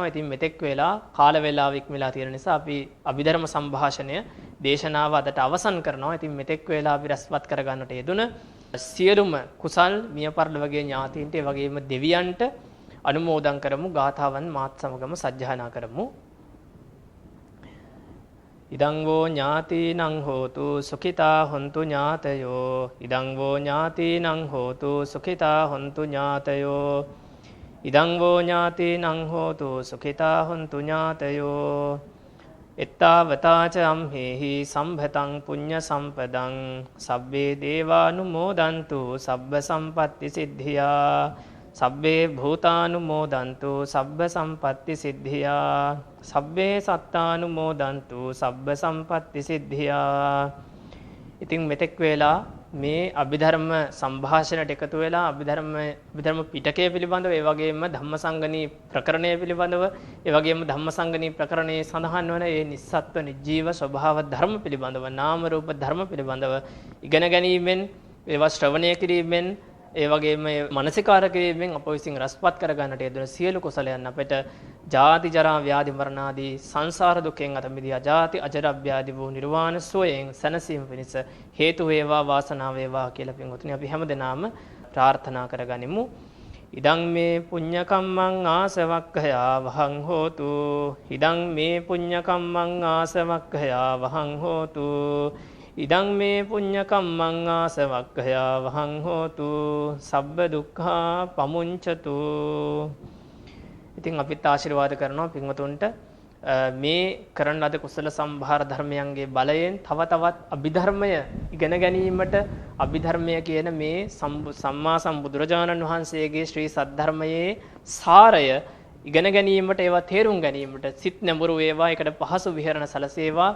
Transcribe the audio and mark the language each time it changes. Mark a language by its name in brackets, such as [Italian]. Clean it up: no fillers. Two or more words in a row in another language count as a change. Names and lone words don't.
[Sinhala] ඉතින් මෙතෙක් වෙලා කාල වේලාව ඉක්මලා තියෙන නිසා අපි අභිධර්ම සංഭാෂණය දේශනාව අදට අවසන් කරනවා. ඉතින් මෙතෙක් වෙලා අපි රැස්පත් කරගන්නට යෙදුන සියලුම කුසල් මිය පරලොවගේ ඥාතීන්ට ඒ වගේම දෙවියන්ට අනුමෝදන් කරමු. ගාථාවන් මාත් සමගම සජ්ජායනා කරමු. [Pali] ඉදං වෝ ඥාතිනං හෝතු සුඛිතා හොන්තු ඥාතයෝ ඉදං වෝ ඥාතිනං හෝතු සුඛිතා හොන්තු ඥාතයෝ ඉදං වෝ ඥාතිනං හෝතු සුඛිතා හොන්තු ඥාතයෝ එත්තාවතාච අම්හෙහි සම්භතං පුඤ්ඤ සම්පදං සබ්බේ දේවානුමෝදන්තු සබ්බ සම්පත්ති සිද්ධියා සබ්බේ භූතානුමෝදන්තු සබ්බ සම්පත්ති සිද්ධියා සබ්බේ සත්තානුමෝදන්තු සබ්බ සම්පත්ති සිද්ධියා. [Sinhala] ඉතින් මෙතෙක් වෙලා මේ අභිධර්ම සංഭാෂණයට එකතු වෙලා අභිධර්ම පිටකය පිළිබඳව ඒ වගේම ධම්මසංගණී ප්‍රකරණය පිළිබඳව ඒ වගේම ධම්මසංගණී ප්‍රකරණයේ සඳහන් වන ඒ නිස්සත්ව නිජීව ස්වභාව ධර්ම පිළිබඳව නාම රූප ධර්ම පිළිබඳව ඉගෙන ගැනීමෙන් ඒවා ශ්‍රවණය කිරීමෙන් ඒ වගේම මානසිකාර කිරීමෙන් අප විසින් රසපත් කරගන්නට යෙදුන සියලු කුසලයන් අපට ජාති ජරා ව්‍යාධි මරණ ආදී සංසාර දුකෙන් අත මිදී අජාති අජරාභ්‍යාදී වූ නිර්වාණ සෝයෙන් සැනසීම පිණිස හේතු වේවා වාසනාව වේවා කියලා පින්වතුනි අපි හැමදෙනාම ප්‍රාර්ථනා කරගනිමු. [Pali] ඉදං මේ පුඤ්ඤ කම්මං ආසවක්ඛයා වහං හෝතු ඉදං මේ පුඤ්ඤ කම්මං ආසවක්ඛයා වහං හෝතු ඉදං මේ පුඤ්ඤ කම්මං ආසවක්ඛයා වහං හෝතු සබ්බ දුක්ඛා පමුංචතු. [Sinhala] ඉතින් අපිත් ආශිර්වාද කරනවා පින්වතුන්ට මේ කරන ලද කුසල සම්භාර ධර්මයන්ගේ බලයෙන් තව තවත් අභිධර්මය ඉගෙන ගැනීමට අභිධර්මය කියන මේ සම්මා සම්බුදුරජාණන් වහන්සේගේ ශ්‍රී සද්ධර්මයේ සාරය ඉගෙන ගැනීමට ඒවා තේරුම් ගැනීමට සිත් නැඹුරු වේවා ඒකට පහසු විහරණ සැලසේවා.